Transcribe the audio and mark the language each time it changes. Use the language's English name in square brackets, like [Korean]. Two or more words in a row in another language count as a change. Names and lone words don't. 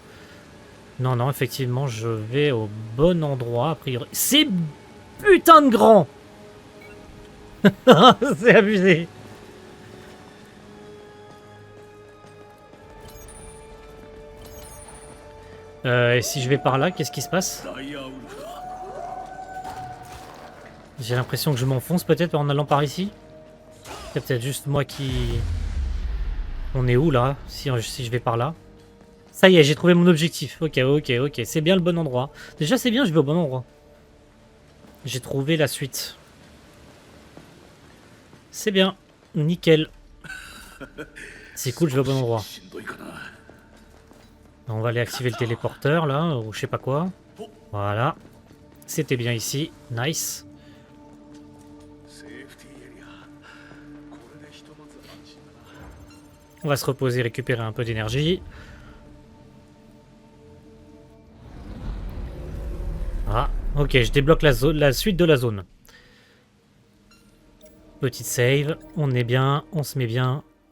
[French] Non, non, effectivement, je vais au bon endroit, a priori. C'est putain de grand. C'est abusé. Et si je vais par là, qu'est-ce qui se passe? [Japanese] ダイヤウルフだ [French] J'ai l'impression que je m'enfonce peut-être en allant par ici. C'est peut-être juste moi qui... On est où là si je vais par là? Ça y est, j'ai trouvé mon objectif. Ok, ok, ok. C'est bien le bon endroit. Déjà, c'est bien, je vais au bon endroit. J'ai trouvé la suite. C'est bien. Nickel. C'est cool, je vais au bon endroit. [Japanese] しんどいかな [French] On va aller activer le téléporteur là, ou je sais pas quoi. Voilà. C'était bien ici. Nice. [Japanese] セーフティーエリアこれでひとまず安心だな [French] On va se reposer, récupérer un peu d'énergie. Ah, ok, je débloque la zone, la suite de la zone. Petite save, on est bien, on se met bien.